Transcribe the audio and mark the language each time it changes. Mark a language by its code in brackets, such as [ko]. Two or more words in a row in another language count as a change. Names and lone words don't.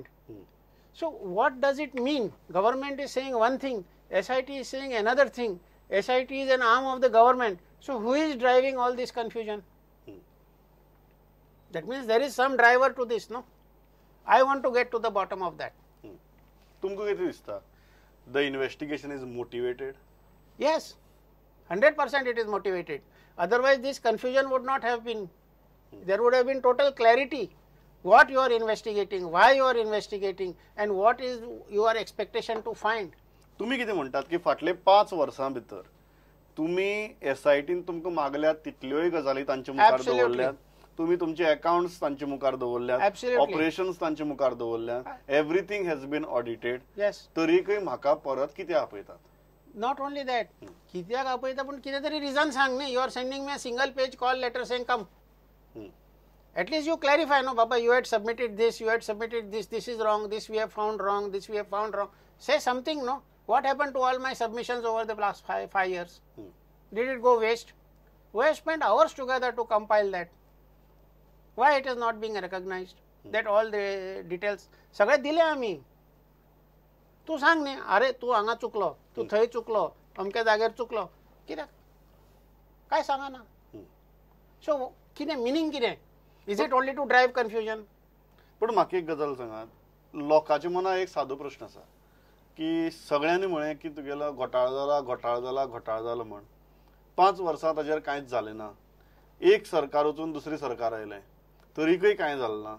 [en] So what does it mean? Government is saying one thing, SIT is saying another thing. SIT is an arm of the government. So who is driving all this confusion? That means there is some driver to this, no? I want to get to the bottom of that. [kok] तुमकां कितें दिसता, [en] the investigation is motivated? Yes, 100% it is motivated. Otherwise this confusion would not have been. There would have been total clarity. What you are investigating, why you are investigating, and what is your expectation to find. [kok] तुमी कितें म्हणटात की फाटले 5 वर्सां भितर तुमी SITन तुमकां मागल्यात तितल्योय गजाली तांचे मुखार [en] Absolutely. [kok] दवरल्यात, तुमी तुमचे अकाउंट्स तांचे मुखार दवरल्यात, [en] Absolutely. [kok] ऑपरेशन्स तांचे मुखार दवरल्यात, [en] everything has been audited. Yes. [kok] तरीकय म्हाका परत कितें आपयतात? [en] Not only that, [kok] कित्याक आपयता पूण कितें तरी reason सांग न्ही. [en] You are sending me a single page call letter saying come. At least you clarify, no, Baba, you had submitted this, you had submitted this, this is wrong, this we have found wrong, this we have found wrong. Say something, no? What happened to all my submissions over the last five years? Did it go waste? We have spent hours together to compile that. Why it is not being recognized? That all the details, [mr] सगळे दिले आम्ही. [kok] तू सांग न्ही, अरे तू हांगा चुकलो, तू थंय चुकलो, अमक्या जाग्यार चुकलो, कित्याक? [mr] काय सांगा ना. [kok] सो कितें मिनींग कितें? [en] Is it only to drive confusion? [kok] पण म्हाका एक गजाल सांगात, लोकांच्या मनात एक सादो प्रश्न आसा की सगळ्यांनी म्हळें की तुगेलो घोटाळो जाला म्हण 5 वर्सां ताजेर कांयच जालें ना. एक सरकार वचून दुसरी सरकार आयलें तरीकय कांय जालें ना.